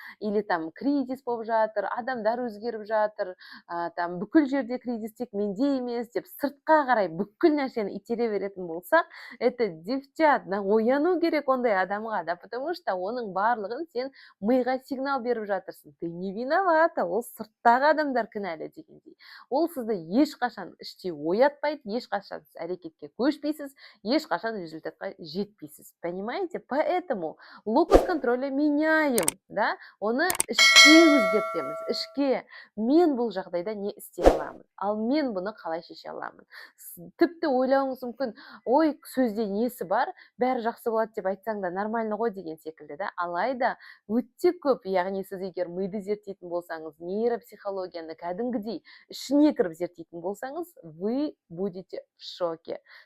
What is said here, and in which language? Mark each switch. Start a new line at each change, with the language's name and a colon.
Kazakh: Или там кризис болып жатыр, адамдар өзгеріп жатыр, там бүкіл жерде кризис тек менде емес деп сыртқа қарай бүкіл нәрсені итере беретін болсақ,
Russian: это девчат,
Kazakh: ояну керек ондай адамға, да,
Russian: потому что
Kazakh: оның барлығын сен миға сигнал беріп жатырсың.
Russian: Ты не виновата,
Kazakh: ол сырттағы адамдар кінәлі дегендей. Ол сізді ешқашан іштей оятпайды, ешқашан әрекетке көшпейсіз, ешқашан результатқа жетпейсіз.
Russian: Понимаете? Поэтому локус контроля меняем, да?
Kazakh: Оны ішке өзгертеміз. Ішке мен бұл жағдайда не істей аламын? Ал мен бұны қалай шеше аламын? Тіпті ойлауыңыз мүмкін, ой, сөзде несі бар? Бәрі жақсы болады деп айтсаң да нормально ғой деген секілді, да? Алайда өте көп, яғни сіз егер миды зерттейтін болсаңыз, нейропсихологияны кәдімгідей ішіне кіріп зерттейтін болсаңыз,
Russian: вы будете в шоке.